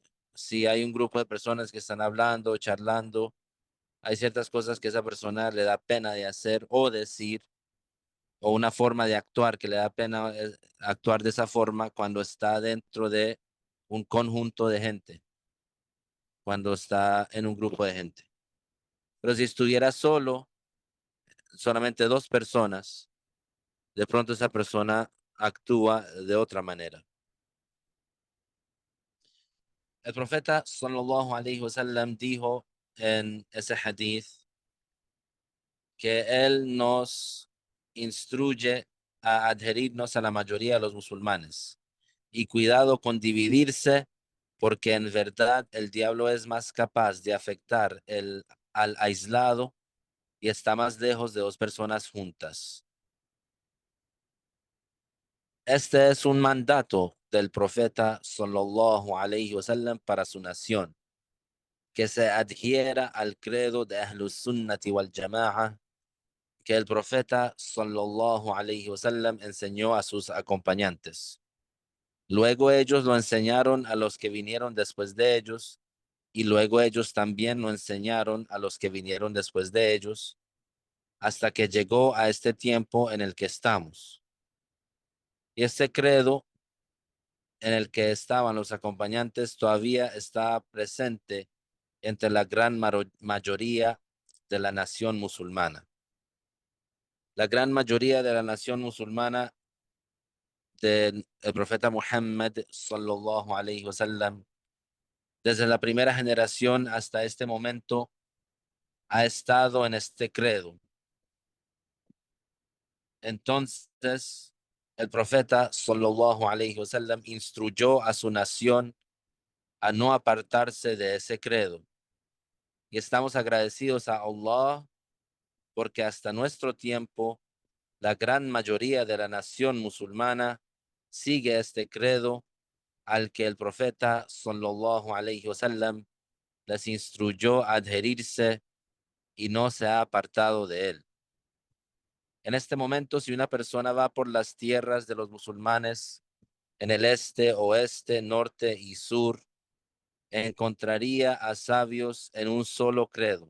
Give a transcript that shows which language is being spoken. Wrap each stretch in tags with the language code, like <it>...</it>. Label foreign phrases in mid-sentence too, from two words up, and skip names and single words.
<es>Si hay un grupo de personas que están hablando, charlando, hay ciertas cosas que esa persona le da pena de hacer o decir, o una forma de actuar que le da pena actuar de esa forma cuando está dentro de un conjunto de gente, cuando está en un grupo de gente. Pero si estuviera solo, solamente dos personas, de pronto esa persona actúa de otra manera. El profeta</es> <ar>صلى الله عليه وسلم</ar> <es>dijo en ese hadith que él nos instruye a adherirnos a la mayoría de los musulmanes y cuidado con dividirse porque en verdad el diablo es más capaz de afectar al aislado y está más lejos de dos personas juntas. Este es un mandato del profeta</es> <ar>صلى الله عليه وسلم</ar> <es>para su nación, que se adhiera al credo de Ahlus Sunnati wal Jama'a que el profeta</es> <ar>صلى الله عليه وسلم</ar> <es>enseñó a sus acompañantes. Luego ellos lo enseñaron a los que vinieron después de ellos y luego ellos también lo enseñaron a los que vinieron después de ellos hasta que llegó a este tiempo en el que estamos. Y este credo en el que estaban los acompañantes todavía está presente entre la gran mayoría de la nación musulmana. La gran mayoría de la nación musulmana del profeta Muhammad</es> <ar>صلى الله عليه وسلم,</ar> <es>desde la primera generación hasta este momento, ha estado en este credo. Entonces, el profeta</es> <ar>صلى الله عليه وسلم</ar> <es>instruyó a su nación a no apartarse de ese credo. Y estamos agradecidos a Allah porque hasta nuestro tiempo la gran mayoría de la nación musulmana sigue este credo al que el profeta</es> <ar>صلى الله عليه وسلم</ar> <es>les instruyó a adherirse y no se ha apartado de él. En este momento, si una persona va por las tierras de los musulmanes en el este, oeste, norte y sur, encontraría a sabios en un solo credo.</es>